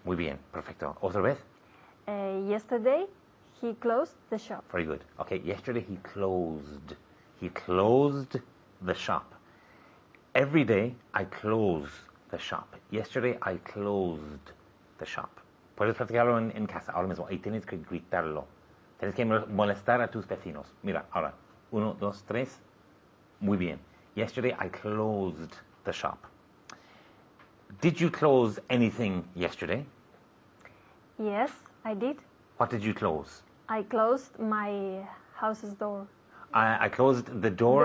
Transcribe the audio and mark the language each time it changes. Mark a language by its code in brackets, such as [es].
[es] Muy bien, perfecto. Otra vez. [en] Yesterday he closed the shop. Very good. Okay, yesterday he closed. He closed the shop. Every day I close the shop. Yesterday I closed the shop. [es] Puedes practicarlo en casa ahora mismo. Ahí tienes que gritarlo. Tienes que molestar a tus vecinos. Mira, ahora. 1, 2, 3. Muy bien. [en] Yesterday I closed the shop. Did you close anything yesterday? Yes, I did. What did you close? I closed my house's door. I closed the door